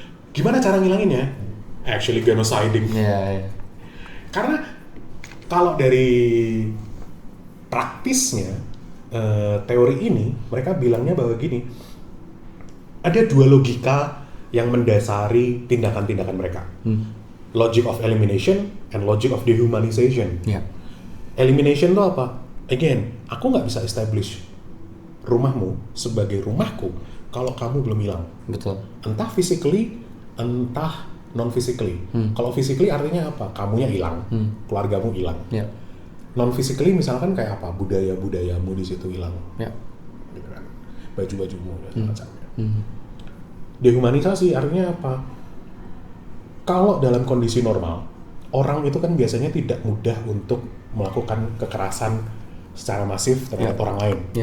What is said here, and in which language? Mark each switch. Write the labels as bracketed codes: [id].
[id] Gimana cara ngilanginnya? [en] Actually genociding. [id] Karena kalau dari praktisnya teori ini, mereka bilangnya bahwa gini, ada dua logika yang mendasari tindakan-tindakan mereka. [en] Logic of elimination and logic of dehumanization. [id] Elimination itu apa? Again, aku nggak bisa establish rumahmu sebagai rumahku kalau kamu belum hilang. Betul. Entah physically, entah non-physically. Kalau physically artinya apa? Kamunya hilang, keluargamu hilang. Non-physically misalkan kayak apa? Budaya-budayamu di situ hilang. Gitu kan. Baju-bajumu dan semacamnya. Dehumanisasi artinya apa? Kalau dalam kondisi normal, orang itu kan biasanya tidak mudah untuk melakukan kekerasan secara masif terhadap orang lain.